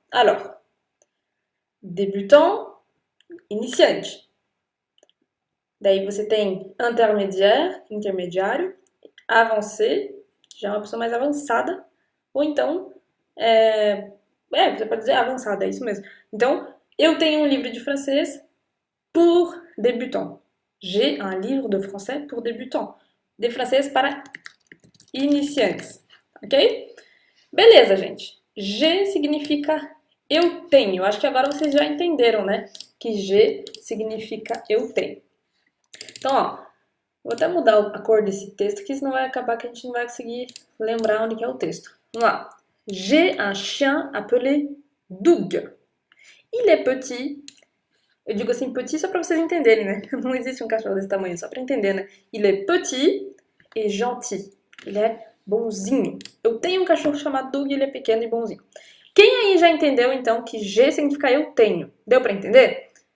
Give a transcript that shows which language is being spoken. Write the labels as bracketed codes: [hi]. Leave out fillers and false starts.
[fr] Alors, débutant, iniciante. [pt] Daí você tem intermediário, avancé, já é uma pessoa mais avançada, ou então, você pode dizer avançada, é isso mesmo. Então, eu tenho um livro de francês [fr] pour débutants. J'ai un livre de français pour débutants. [pt] De francês para iniciantes, ok? Beleza, gente. G significa eu tenho. Acho que agora vocês já entenderam, né? Que G significa eu tenho. Então, ó, vou até mudar a cor desse texto, que senão vai acabar que a gente não vai conseguir lembrar onde que é o texto. Vamos lá. [fr] J'ai un chien appelé Doug. Il est petit. [pt] Eu digo assim petit só para vocês entenderem, né? Não existe um cachorro desse tamanho, só para entender, né? [fr] Il est petit et gentil. [pt] Ele é bonzinho. Eu tenho um cachorro chamado Doug e ele é pequeno e bonzinho. Quem aí já entendeu, então, que G significa eu tenho? Deu para entender?